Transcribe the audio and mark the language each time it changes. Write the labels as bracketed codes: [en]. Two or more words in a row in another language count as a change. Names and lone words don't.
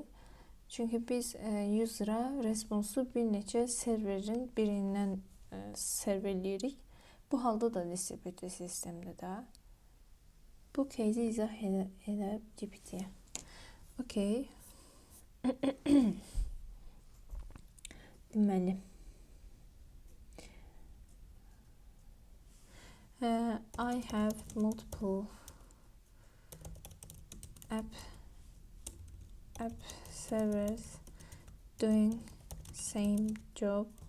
[az] Çünki biz [en] user'a responsu [az] bir neçə serverin birindən serverləyirik. Bu halda da distributed sistemdir də. Bu кейsi izah elə GPT-yə. Okay. Deməli. [en] I have multiple app servers doing same job.